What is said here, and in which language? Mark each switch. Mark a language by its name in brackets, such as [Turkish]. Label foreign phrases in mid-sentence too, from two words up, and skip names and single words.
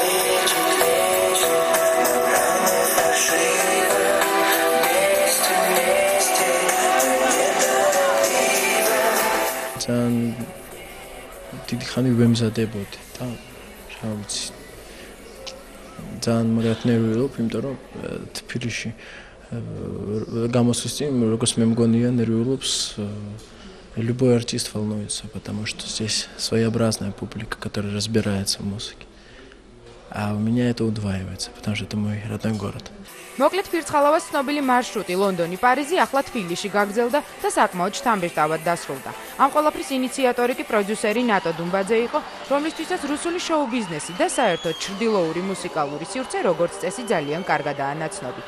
[Georgian] ძალიან დიდი ხანი ვემზადებოდი და რა ვიცი ძალიან მაგათ ნერვიულობ, იმიტომ რომ თბილისში გამოსვლის წინ როგორც მე მგონია нервиулობს [Russian] любой артист волнуется, потому что здесь своеобразная публика, которая разбирается в музыке. А у меня это удваивается, потому что это мой родной город. [Georgian] მოკლედ ფირცხალავას ცნობილი მარშრუტი ლონდონი, პარიზი, ახლა თბილისში გაგრძელდა და საკმაოდ შთამბეჭდავად დასრულდა. ამ ყველაფრის ინიციატორი კი პროდიუსერი ნატო დუმბაძე იყო, რომლისთვისაც რუსული შოუ ბიზნესი და საერთოდ ჩრდილოური მუსიკალური სივრცე როგორც წესი ძალიან კარგადაა ნაცნობი.